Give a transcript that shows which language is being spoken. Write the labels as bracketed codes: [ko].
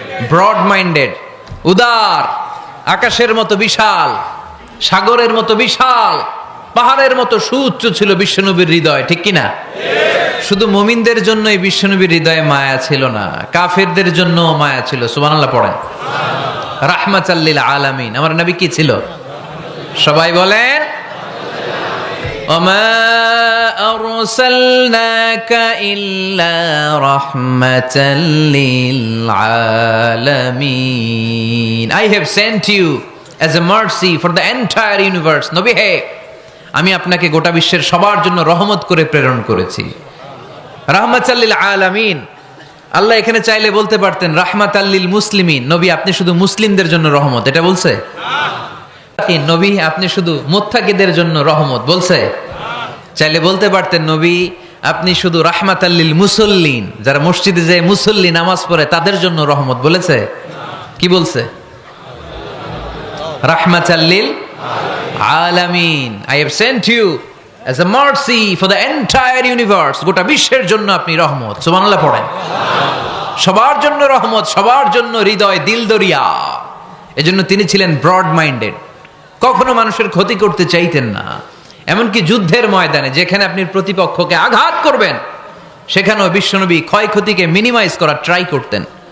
[bn] Broad minded, উদার, আকাশের মতো বিশাল, সাগরের মতো বিশাল, পাহাড়ের মতো সুউচ্চ ছিল বিশ্বনবীর হৃদয়, ঠিক কিনা? শুধু মুমিনদের জন্য এই বিশ্বনবীর হৃদয়ে মায়া ছিল না, কাফেরদের জন্য মায়া ছিল। সুবহানাল্লাহ পড়েন। রাহমাতাল লিল আলামিন, আমার নবী কি ছিল? সবাই বলেন [ar] ওমা আরসালনাকা ইল্লা রাহমাতাল লিল আলামিন, [en] I have sent you as a mercy for the entire universe. [bn] নবী হে, আমি আপনাকে গোটা বিশ্বের সবার জন্য রহমত করে প্রেরণ করেছি। রাহমাতাল লিল আলামিন, আল্লাহ এখানে চাইলে বলতে পারতেন রাহমাতাল লিল মুসলিমিন, নবী আপনি শুধু মুসলিমদের জন্য রহমত, এটা বলছে? নবী আপনি শুধু মুত্তাকিদের জন্য রহমত, বলছে? চাইলে বলতে পারতেন নবী আপনি শুধু রাহমাতাল লিল মুসল্লিন, যারা মসজিদে যায় মুসল্লি নামাজ পড়ে তাদের জন্য রহমত, বলেছে? কি বলছে? [ar] রাহমাতাল লিল আলামিন, [en] I have sent you as a mercy for the entire universe, [bn] গোটা বিশ্বের জন্য আপনি রহমত। সুবহানাল্লাহ পড়েন। সবার জন্য রহমত, সবার জন্য হৃদয় দিল দরিয়া। এজন্য তিনি ছিলেন ব্রড মাইন্ডেড, কখনো মানুষের ক্ষতি করতে চাইতেন না। এমনকি যুদ্ধের ময়দানে যেখানে আপনি প্রতিপক্ষকে আঘাত করবেন সেখানেও বিশ্বনবী ক্ষয়ক্ষতিকে মিনিমাইজ করার ট্রাই করতেন।